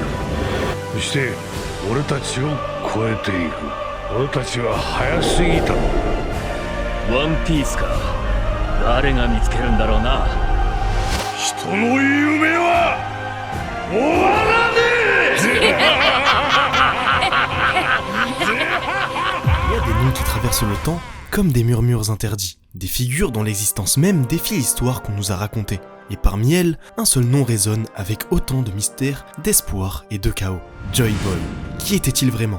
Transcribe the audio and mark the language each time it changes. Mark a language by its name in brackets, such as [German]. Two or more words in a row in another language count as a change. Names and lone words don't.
[Japanese] そして俺たちを超えていく。俺たちは早すぎた。ワンピースか。誰が見つけるんだろうな。人の夢は終わらねえ。 [French] Il y a des noms qui traversent le temps comme des murmures interdits, des figures dont l'existence même défie l'histoire qu'on nous a racontée. Et parmi elles, un seul nom résonne avec autant de mystère, d'espoir et de chaos. Joy Boy. Qui était-il vraiment?